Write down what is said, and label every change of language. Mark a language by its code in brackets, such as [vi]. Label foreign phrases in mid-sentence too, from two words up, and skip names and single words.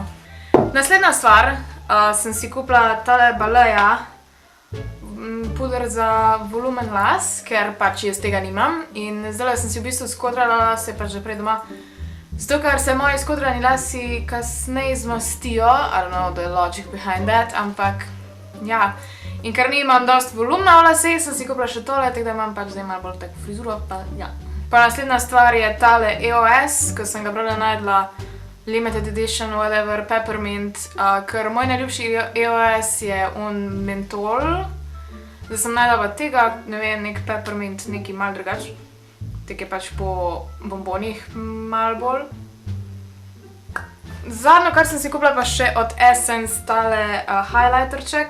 [sl] Naslednja stvar, sem si kupila tale Baleja puder za volumen las, ker pač jaz tega nimam in zdaj sem si v bistvu skodrala lase pač že prej doma. Zato, ker se moji skodrani lasi kasneje zmastijo, [en] I don't know the logic behind that, [sl] ampak ja. In ker nimam dost volumna v laseh, sem si kupila še tole, tako da imam pač zdaj malo bolj tako frizuro, pa ja. Pa naslednja stvar je tale EOS, ko sem ga brala najdla [en] limited edition, whatever, peppermint, [sl] ker moj najljubši EOS je mentol. Zdaj sem najdla pa tega, ne vem, nek peppermint, neki malo drugač. Tek je pač po bombonih malo bolj. Zadnjo, kar sem si kupila pa še od Essence, tale highlighterček.